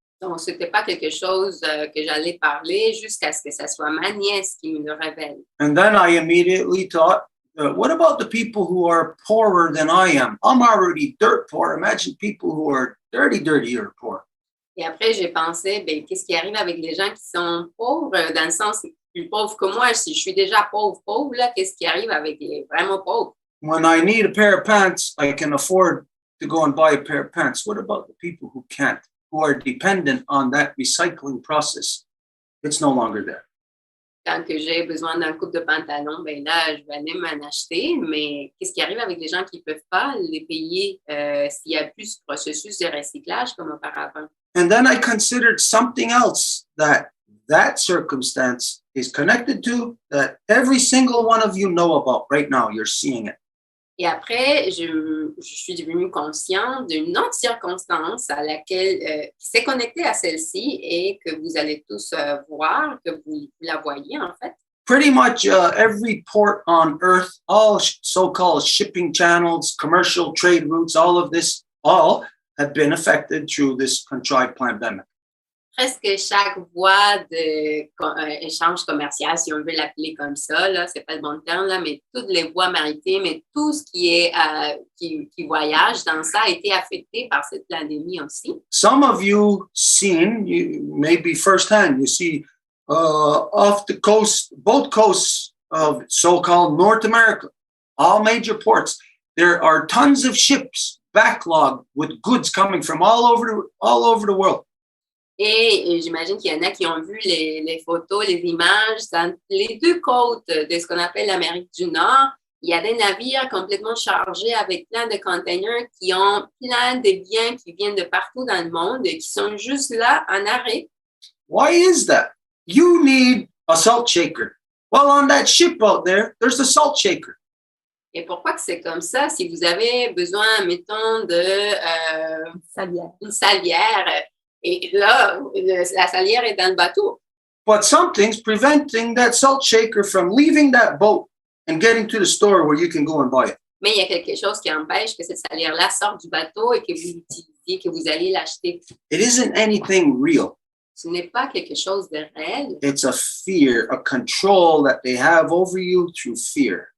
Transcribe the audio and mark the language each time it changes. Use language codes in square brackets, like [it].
[fr] Donc, c'était pas quelque chose que j'allais parler jusqu'à ce que ça soit ma nièce qui me le révèle. [en] And then I immediately thought, what about the people who are poorer than I am? I'm already dirt poor. Imagine people who are dirtier poor. [fr] Et après, j'ai pensé, ben, qu'est-ce qui arrive avec les gens qui sont pauvres, dans le sens plus pauvres que moi? Si je suis déjà pauvre, là, qu'est-ce qui arrive avec les vraiment pauvres? [en] When I need a pair of pants, I can afford to go and buy a pair of pants. What about the people who can't, who are dependent on that recycling process? It's no longer there. [fr] Quand que j'ai besoin d'un couple de pantalons, ben là, je vais aller m'en acheter. Mais qu'est-ce qui arrive avec les gens qui ne peuvent pas les payer s'il y a plus de processus de recyclage comme auparavant? [en] And then I considered something else that circumstance is connected to, that every single one of you know about right now. You're seeing it. [fr] Et après, je suis devenue consciente d'une autre circonstance à laquelle qui s'est connectée à celle-ci et que vous allez tous voir, que vous la voyez en fait. [en] Pretty much every port on Earth, all so-called shipping channels, commercial trade routes, all of this all have been affected through this contrived pandemic. [fr] Presque chaque voie d'échange commercial, si on veut l'appeler comme ça, là, c'est pas le bon terme, là, mais toutes les voies maritimes et tout ce qui est qui voyage dans ça a été affecté par cette pandémie aussi. [en] Some of you seen, maybe firsthand, you see off the coast, both coasts of so-called North America, all major ports, there are tons of ships backlogged with goods coming from all over the world. [fr] Et j'imagine qu'il y en a qui ont vu les photos, les images dans les deux côtes de ce qu'on appelle l'Amérique du Nord. Il y a des navires complètement chargés avec plein de containers qui ont plein de biens qui viennent de partout dans le monde et qui sont juste là en arrêt. [en] Why is that? You need a salt shaker. Well, on that ship out there, there's a salt shaker. [fr] Et pourquoi que c'est comme ça? Si vous avez besoin, mettons, de une salière, et là, la salière est dans le bateau. [en] But something's preventing that salt shaker from leaving that boat and getting to the store where you can go and buy it. [fr] Mais il y a quelque chose qui empêche que cette salière-là sorte du bateau et que vous l'utilisiez, que vous allez l'acheter. [en] It isn't anything real. [fr] Ce n'est pas quelque chose de réel. [en] It's a fear, a control that they have over you through fear.